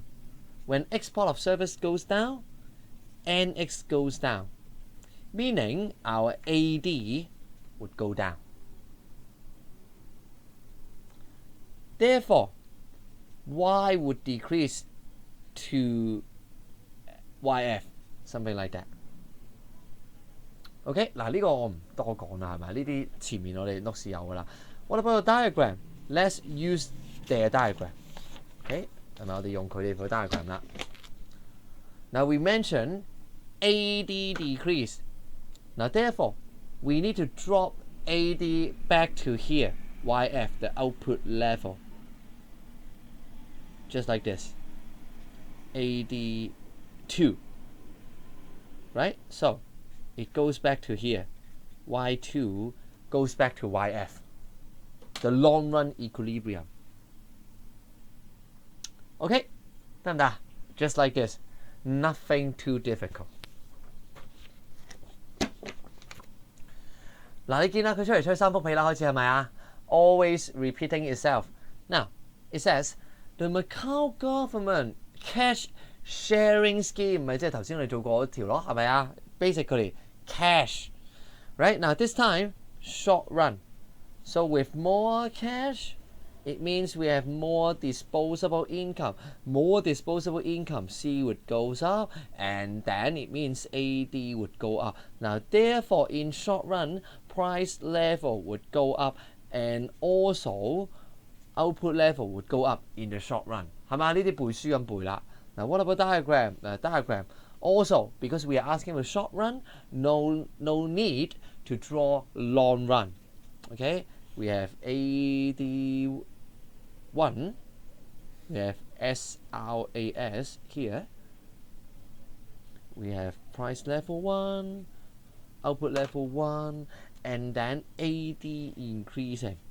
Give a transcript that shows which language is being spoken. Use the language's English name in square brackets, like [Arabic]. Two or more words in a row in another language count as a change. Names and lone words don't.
[English] When export of service goes down, NX goes down. meaning our AD would go down. Therefore, Y would decrease to YF, something like that. [Cantonese] OK， 嗱呢個我唔多講啦，係咪？呢啲前面我哋 notes 有㗎啦。 [English] What about the diagram? Let's use their diagram. [Cantonese] OK， 係咪？我哋用佢哋個 diagram 啦。 [English] Now we mentioned AD decrease. Now therefore, we need to drop AD back to here, YF, the output level. Just like this. AD2. Right? So it goes back to here. Y2 goes back to YF. The long run equilibrium. [Cantonese] Okay? 得唔得？ [English] Just like this. Nothing too difficult. [Cantonese] 嗱，你見啦，佢出嚟吹三幅被啦，開始係咪啊？ [English] Always repeating itself. Now, it says the Macau government cash sharing scheme [Cantonese] 咪即係頭先我哋做過嗰條咯，係咪啊 [English] ？Basically, cash. Right? Now, this time, short run. So with more cash, it means we have more disposable income. More disposable income, C would goes up, and then it means AD would go up. Now, therefore, in short run, price level would go up, and also output level would go up in the short run. [Cantonese] 係嘛？呢啲背書咁背啦。 [English] Now, what about diagram? Diagram. Also, because we are asking for short run, no need to draw long run. Okay, we have AD1, we have SRAS here, we have price level 1, output level 1, and then AD increasing.